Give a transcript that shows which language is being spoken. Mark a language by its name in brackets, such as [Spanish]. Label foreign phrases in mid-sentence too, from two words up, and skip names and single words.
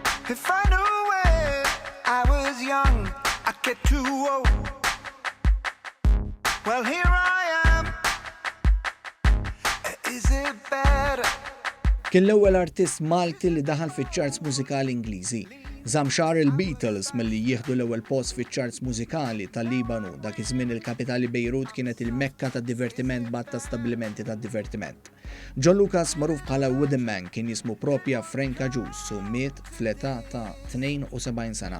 [English] If I knew when I was young, I'd get too old. Well, here I am. Is it better? [Maltese] Kien l-ewwel artist Malti li daħal fiċ-charts mużikali Ingliżi. Żamxar il-Beatles milli jieħdu l-ewwel post fiċ-charts mużikali tal-Libanu dak iż-żmien il-kapitali Beirut kienet il-Mekka tad-divertiment b'għad ta' stabbilimenti tad-divertiment. John Lucas magħruf bħala Wooden Man kien jismu proprja Frank Agius u miet fl-età ta' 72 sena.